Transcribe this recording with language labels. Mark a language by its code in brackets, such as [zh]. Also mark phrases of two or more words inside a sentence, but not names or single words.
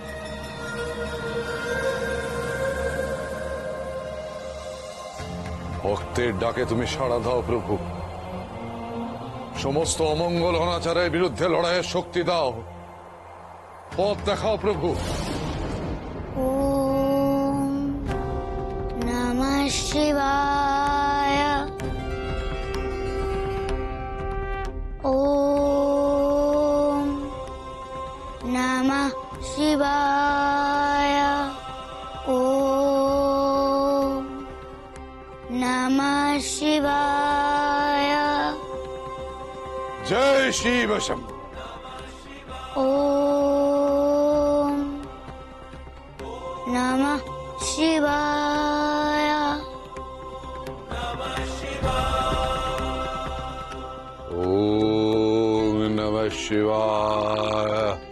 [bn] ভক্তের ডাকে তুমি সাড়া দাও প্রভু, সমস্ত অমঙ্গল অনাচারের বিরুদ্ধে লড়াইয়ের শক্তি দাও, পথ দেখাও প্রভু। [sa] ওম নমঃ শিবায়। ওম নমঃ শিবায়। ওম নমঃ শিবায়। [bn] জয় শিব শম্ভু। [sa] ওম নমঃ শিবায়। ওম নমঃ শিবায়।